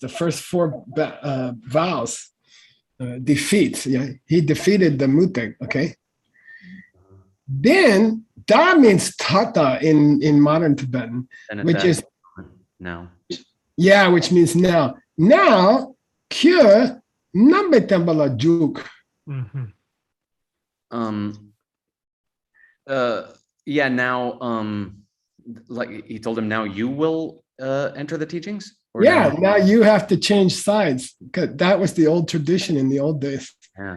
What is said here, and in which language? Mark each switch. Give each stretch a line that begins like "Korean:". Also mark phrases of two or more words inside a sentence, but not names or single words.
English: The first 4 vows. Defeats. Yeah, he defeated the Muteg. Okay. Then Da means tata in modern Tibetan, and at which that is now. which means now. Now, kya nambe tambala juk. Mhm. Yeah, now like he told him now you will enter the teachings? Or Yeah, now you have to change sides because that was the old tradition in the old days. Yeah.